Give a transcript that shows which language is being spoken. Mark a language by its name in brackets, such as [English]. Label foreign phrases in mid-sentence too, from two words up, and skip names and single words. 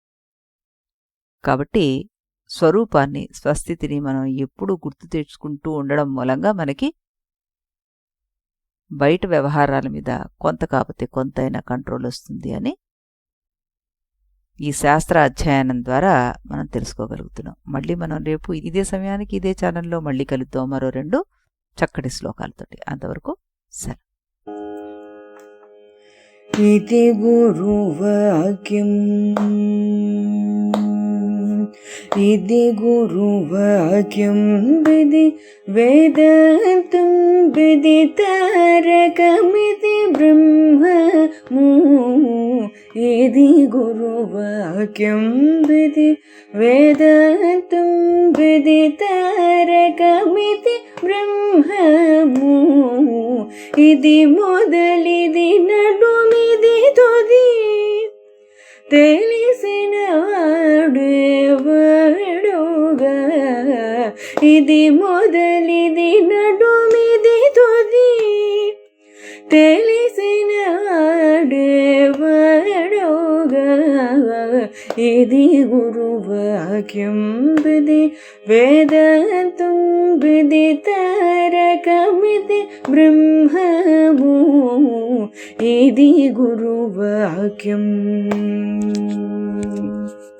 [Telugu] కాబట్టి స్వరూపాన్ని, స్వస్థితిని మనం ఎప్పుడూ గుర్తు తెచ్చుకుంటూ ఉండడం మూలంగా మనకి బయట వ్యవహారాల మీద కొంత కాకపోతే కొంతైనా కంట్రోల్ వస్తుంది అని ఈ శాస్త్ర అధ్యయనం ద్వారా మనం తెలుసుకోగలుగుతున్నాం. మళ్ళీ మనం రేపు ఇదే సమయానికి ఇదే ఛానల్లో మళ్ళీ కలుద్దాం మరో 2 చక్కటి శ్లోకాలతోటి. అంతవరకు సెలవు. ఇది గురువాక్యం ఇది గురువాక్యం విధి వేదాంతం విదితారకమితి బ్రహ్మము ఇది గురువాక్యం విధి వేదాంతం విదితారకమితి బ్రహ్మము ఇది మొదలిది నడుమిది తుది తెలిసిన వాడెవడోగా ఇది మొదలిది నడుమిది తుది తెలిసిన వాడెవడోగా ఇది గురువాక్యం విధి వేదాంతం విదితారకమితి బ్రహ్మము ఇది గురువాక్యం.